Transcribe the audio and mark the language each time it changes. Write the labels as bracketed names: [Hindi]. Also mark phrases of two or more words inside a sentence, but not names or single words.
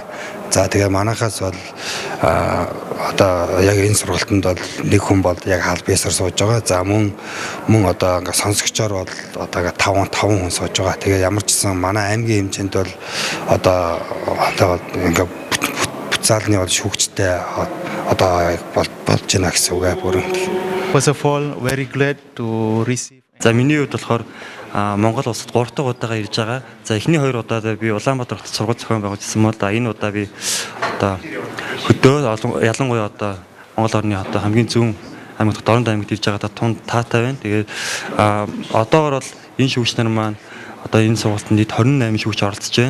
[Mongolian] За тэгээ манайхаас бол одоо яг энэ сургалтанд бол нэг хүн бол яг хаал бисаар сууж байгаа. За мөн одоо ингээ сонсогчоор бол одоо 5 хүн сууж байгаа. Тэгээ ямар ч гэсэн манай аймгийн хэмжээнд бол одоо ингээ буцаалны бол шүүгчтэй одоо болж байна гэсэн үг бүрэн. [English] First of all, very glad to receive. [Mongolian] За миний хувьд болохоор Монгол улсад 3 дахь удаага ирж байгаа. За эхний 2 удаа би Улаанбаатар хотод сургууль зохион байгуулжсэн бол энэ удаа би одоо хөдөө ялангуяа одоо Монгол орны одоо хамгийн зүүн аймагт Дорнод аймагт ирж байгаа тунд таатай байна. Тэгээд одоогор бол энэ шүүгч нар маань одоо энэ сургалтанд нийт 28 шүүгч оролцож байна.